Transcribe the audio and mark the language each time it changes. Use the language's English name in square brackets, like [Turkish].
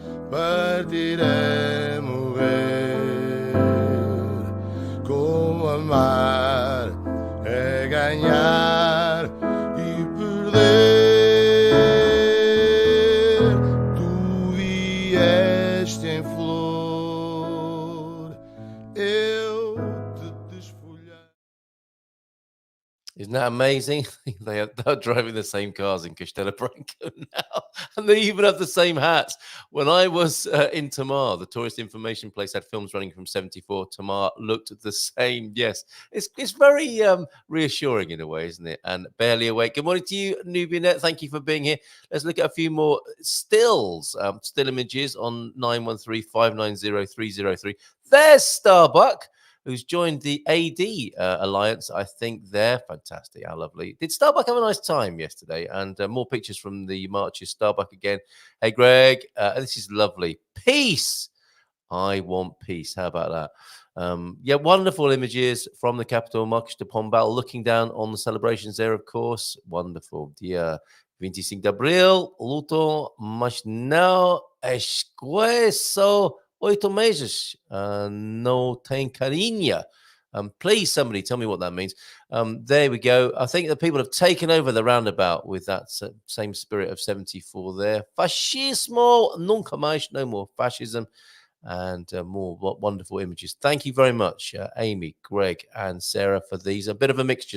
[Portuguese] partir é morrer, como amar é ganhar e perder. Tu vieste em flor, eu te desfolhei. [English] Isn't that amazing? They're driving the same cars in Castelo Branco now, and they even have the same hats. When I was in Tamar, the tourist information place had films running from 74. Tamar looked the same. Yes, it's very reassuring in a way, isn't it? And barely awake. Good morning to you, Nubianet. Thank you for being here. Let's look at a few more stills, still images on 913-590-303. There's Starbuck, who's joined the AD Alliance, I think. They're fantastic. How lovely. Did Starbuck have a nice time yesterday? And more pictures from the marches. Starbuck again. Hey, Greg, this is lovely. Peace. I want peace. How about that? Yeah, wonderful images from the capital, Marcos de Pombal, looking down on the celebrations there, of course. Wonderful. [Portuguese] Dia 25 de Abril, luto, mas não esqueço 8 meses. No tem carinha. [English] Please, somebody tell me what that means. There we go. I think the people have taken over the roundabout with that same spirit of 74 there. [Portuguese] Fascismo, nunca mais, [English] no more fascism. [Portuguese] And more wonderful images. [English] Thank you very much, Amy, Greg, and Sarah, for these. A bit of a mixture.